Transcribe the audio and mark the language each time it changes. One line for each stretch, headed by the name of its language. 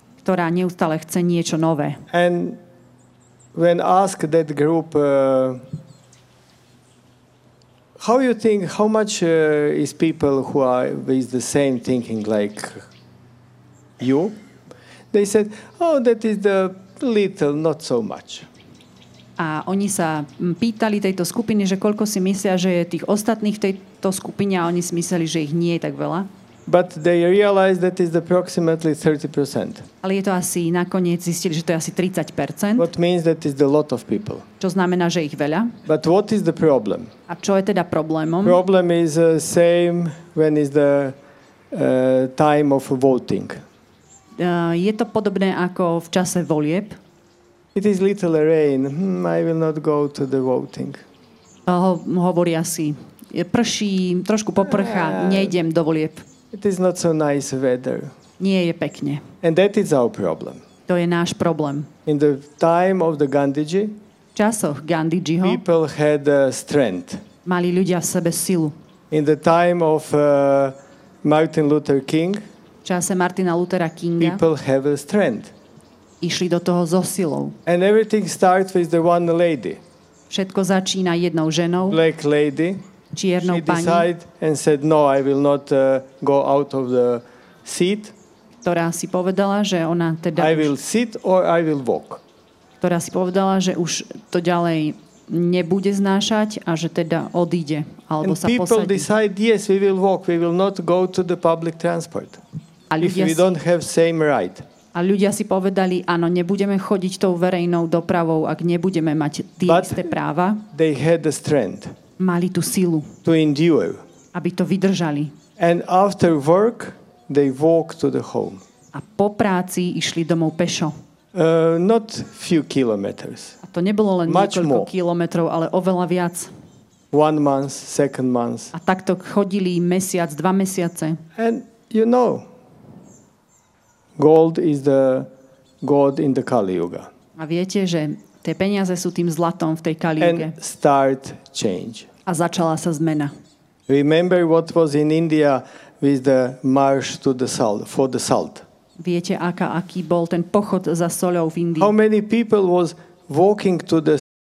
Slovak: Ktorá neustále chce niečo nové.
English: And when ask that group how you think how much is people who are with the same thinking like you, they said, oh, that is the little, not so much.
Slovak: A oni sa pýtali tejto skupiny, že koľko si myslia, že je tých ostatných v tejto skupine, a oni si mysleli, že ich nie je tak veľa.
English: But they realized that is approximately 30%.
Slovak: Ale je to asi nakoniec zistili, že to je asi 30%.
English: What means that is a lot of people.
Slovak: Čo znamená, že ich veľa.
English: But what is the problem?
Slovak: A čo je teda problémom?
English: Problem is the same when is the time of voting.
Slovak: Je to podobné ako v čase volieb.
English: It is little rain. I will not go to the voting.
Slovak: Hovorí asi. Prší, trošku poprchá, nejdem do volieb.
English: It is not so nice weather.
Slovak: Nie je pekne.
English: And that is our problem.
Slovak: To je náš problém.
English: In the time of the Gandhiji,
Slovak: v časoch Gandhijiho,
English: people had strength.
Slovak: Mali ľudia v sebe silu.
English: In the time of Martin Luther King,
Slovak: v čase Martina Luthera Kinga,
English: people have strength.
Slovak: Išli do toho so silou.
English: And everything starts with the one lady.
Slovak: Všetko začína jednou ženou.
English: Black lady.
Slovak: Čiernou
English: she decided and said, no, I will not go out of the seat.
Slovak: Ktorá si povedala, že ona teda
English: I will sit or I will walk.
Slovak: Ktorá si povedala, že už to ďalej nebude znášať a že teda odíde alebo
English: and
Slovak: sa posadí.
English: And people decide, yes, we will walk. We will not go to the public transport. If we don't have same right.
Slovak: A ľudia si povedali, áno, nebudeme chodiť tou verejnou dopravou, ak nebudeme mať tie isté práva.
English: They had the strength.
Slovak: Mali tú silu,
English: to endure,
Slovak: aby to vydržali.
English: And after work, they walk to the home.
Slovak: A po práci išli domov pešo.
English: Not few kilometers.
Slovak: A to nebolo len
English: much
Slovak: niekoľko
English: more.
Slovak: Kilometrov, ale oveľa viac.
English: One month, second month.
Slovak: A takto chodili mesiac, dva mesiace.
English: And you know, gold is the god in the Kali Yuga.
Slovak: A viete, že tie peniaze sú tým zlatom v tej Kali Yuge.
English: And start change.
Slovak: A začala sa zmena.
English: Remember what was in India with the march to the salt, for the salt.
Slovak: Viete, aký bol ten pochod za soľou v Indii?
English: How many people was walking to the